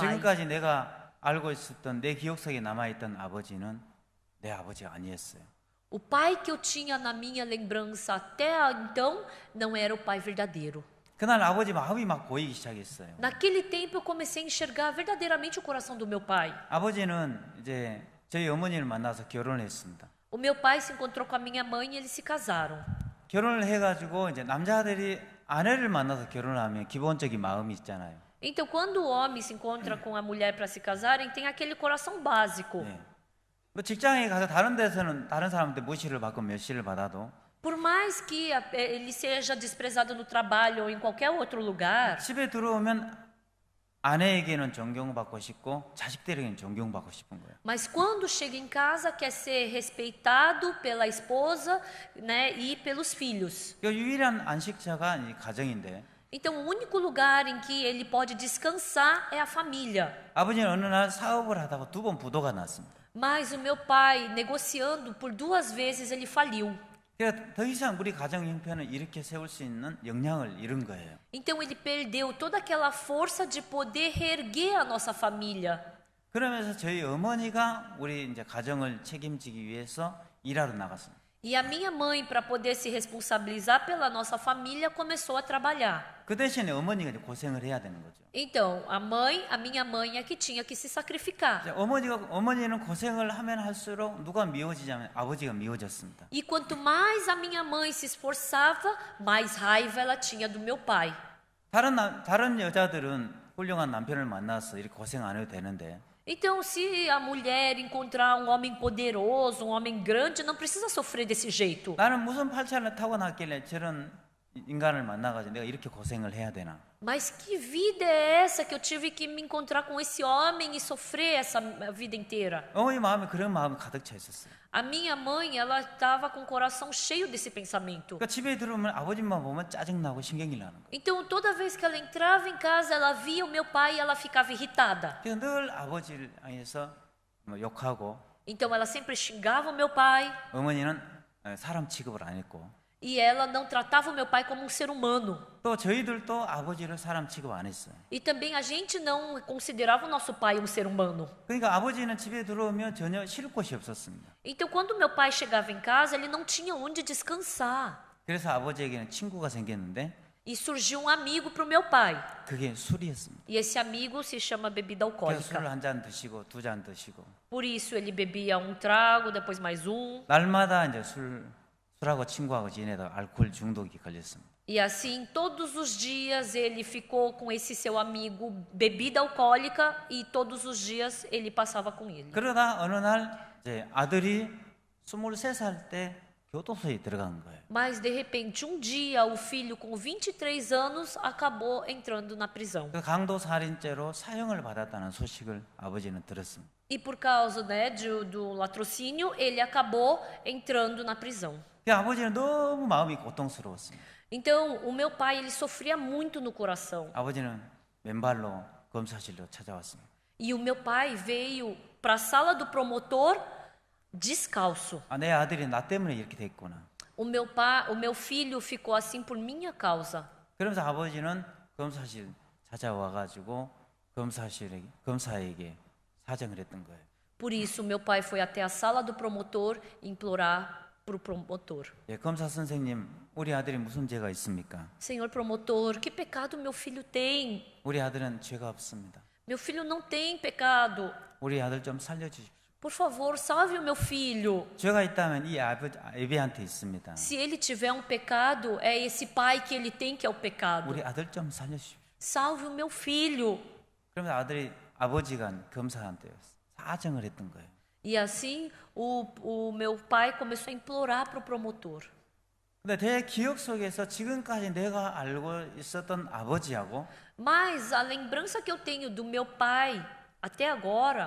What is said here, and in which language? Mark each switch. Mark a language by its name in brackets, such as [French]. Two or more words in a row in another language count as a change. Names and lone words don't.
[Korean] 지금까지 내가 알고 있었던 내 기억 속에 남아있던 아버지는 내 아버지가 아니었어요. [Portuguese] O pai que eu tinha na minha lembrança até então não era o pai verdadeiro. [Korean] 그날 아버지 마음이 막 보이기 시작했어요. [Portuguese] Naquele tempo eu comecei a enxergar verdadeiramente o coração do meu pai. [Korean] 아버지는 이제 저희 어머니를 만나서 결혼을 했습니다. [Portuguese] O meu pai se encontrou com a minha mãe e eles se casaram. [Korean] 결혼을 해가지고 이제 남자들이 아내를 만나서 결혼하면 기본적인 마음이 있잖아요. [Portuguese] Então, quando o homem se encontra com a mulher para se casarem, tem aquele coração básico. [Korean] 네. 뭐 직장에 가서 다른 데서는 다른 사람한테 무시를 받고 멸시를 받아도 [Portuguese] Por mais que ele seja desprezado no trabalho ou em qualquer outro lugar, [Korean] 집에 들어오면 아내에게는 존경받고 싶고 자식들에게는 존경받고 싶은 거예요. [Portuguese] mas quando chega em casa quer ser respeitado pela esposa, né, e pelos filhos. [Korean] 그 유일한 안식처가 이 가정인데 [Portuguese] Então, o único lugar em que ele pode descansar é a família. [Korean] 아버지는 어느 날 사업을 하다가 2번 부도가 났습니다. [Portuguese] Mas o meu pai, negociando por 2 vezes, ele faliu. [Korean] 그러니까 더 이상 우리 가정 형편을 이렇게 세울 수 있는 역량을 잃은 거예요. [Portuguese] Então, ele perdeu toda aquela força de poder reerguer a nossa família. [Korean] 그러면서 저희 어머니가 우리 이제 가정을 책임지기 위해서 일하러 나갔습니다. [Portuguese] E a minha mãe, para poder se responsabilizar pela nossa família, começou a trabalhar. [Korean] 그 대신에 어머니가 이제 고생을 해야 되는 거죠. [Portuguese] Então, a minha mãe é que tinha que se sacrificar. [Korean] 이제 어머니는 고생을 하면 할수록 누가 미워지자면 아버지가 미워졌습니다. [Portuguese] E quanto mais a minha mãe se esforçava, mais raiva ela tinha do meu pai. [Korean] 다른 여자들은 훌륭한 남편을 만나서 이렇게 고생 안 해도 되는데 [Portuguese] Então, se a mulher encontrar um homem poderoso, um homem grande, não precisa sofrer desse jeito. [Korean] 나는 무슨 팔차를 타고났길래 저런 인간을 만나가지고 내가 이렇게 고생을 해야 되나? [Portuguese] Mas que vida é essa que eu tive que me encontrar com esse homem e sofrer essa vida inteira? [Korean] 어머니 마음에 그런 마음이 가득 차 있었어요. [Portuguese] A minha mãe, ela estava com o coração cheio desse pensamento. [Korean] 그러니까 집에 들어오면 아버지만 보면 짜증나고 신경이 나는 거예요. [Portuguese] Então, toda vez que ela entrava em casa, ela via o meu pai e ela ficava irritada. [Korean] 그래서 늘 아버지를 향해서 뭐 욕하고 [Portuguese] Então, ela sempre xingava o meu pai [Korean] 어머니는 사람 취급을 안 했고 [Portuguese] e ela não tratava o meu pai como um ser humano. [Korean] 또 저희들도 아버지를 사람 취급 안 했어요. [Portuguese] E também a gente não considerava o nosso pai um ser humano. [Korean] 그러니까 아버지는 집에 들어오면 전혀 쉴 곳이 없었습니다. [Portuguese] Então, quando meu pai chegava em casa, ele não tinha onde descansar. [Korean] 그래서 아버지에게는 친구가 생겼는데 [Portuguese] E surgiu um amigo para o meu pai. [Korean] 그게 술이었습니다. [Portuguese] E esse amigo se chama bebida [Korean] 그래서 [Portuguese] alcoólica. [Korean] 술 한 잔 드시고 2잔 드시고 [Portuguese] Por isso, ele bebia um trago, depois mais um. [Korean] 날마다 이제 술하고 친구하고 지내다가 알코올 중독이 걸렸습니다. [Portuguese] E assim, todos os dias ele ficou com esse seu amigo bebida alcoólica e todos os dias ele passava com ele. [Korean] 그러다 어느 날 이제 아들이 23살 때 교도소에 들어간 거예요. [Portuguese] Mas de repente, um dia, o filho com 23 anos acabou entrando na prisão. [Korean] 그 강도 살인죄로 사형을 받았다는 소식을 아버지는 들었습니다. [Portuguese] E por causa, né, do latrocínio, ele acabou entrando na prisão. [Korean] 그 아버지는 너무 마음이 고통스러웠습니다. [Portuguese] Então, o meu pai, ele sofria muito no coração. [Korean] 아버지는 맨발로 검사실로 찾아왔습니다. [Portuguese] E o meu pai veio para a sala do promotor descalço. [Korean] 아, 내 아들이 나 때문에 이렇게 됐구나. [Portuguese] O meu filho ficou assim por minha causa. [Korean] 그러면서 아버지는 검사실 찾아와가지고 검사에게 사정을 했던 거예요. [Portuguese] Por isso, meu pai foi até a sala do promotor implorar para o promotor. [Korean] 예, 검사 선생님, 우리 아들이 무슨 죄가 있습니까? [Portuguese] Senhor promotor, que pecado meu filho tem? [Korean] 우리 아들은 죄가 없습니다. [Portuguese] Meu filho não tem pecado. [Korean] 우리 아들 좀 살려주십시오. [Portuguese] Por favor, salve o meu filho. [Korean] 죄가 있다면 이 아비한테 있습니다. [Portuguese] Se ele tiver um pecado, é esse pai que ele tem que é o pecado. [Korean] 우리 아들 좀 살려주십시오. [Portuguese] Salve o meu filho. [Korean] 그러면 아버지가 검사한테 사정을 했던 거예요. [Portuguese] E assim, o meu pai começou a implorar para o promotor. [Korean] 근데 내 기억 속에서 지금까지 내가 알고 있었던 아버지하고 [Portuguese] Mas a lembrança que eu tenho do meu pai até agora,